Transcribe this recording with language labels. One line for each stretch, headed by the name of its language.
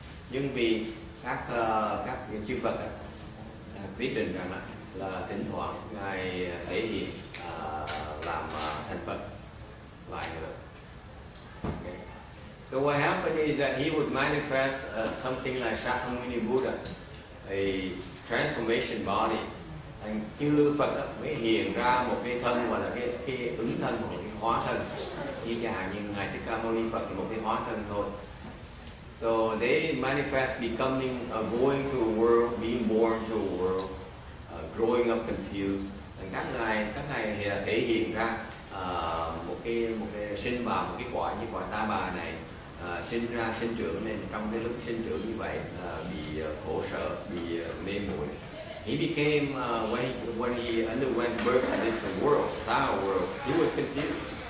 Vietnamese: Nhưng vì các chư Phật quyết định rằng là thỉnh thoảng ngài thể hiện làm thành Phật lại nữa.
English: Okay. So what happened is that he would manifest something like Shakyamuni Buddha, a transformation body.
Vietnamese: Thành chư Phật mới hiện ra một cái thân gọi là cái ứng thân, một cái hóa thân. Như chẳng hạn như ngài Thích Ca Mâu Ni Phật là một cái hóa thân thôi.
English: So they manifest becoming, going to a world, being born to a world, growing up confused.
Vietnamese: Các ngài thể hiện ra một cái sinh vào một cái quả như quả Ta Bà này, sinh trưởng nên trong cái lúc sinh trưởng như vậy bị khổ sở, bị mê muội.
English: He became when he underwent birth in this world, Saha world, he was confused.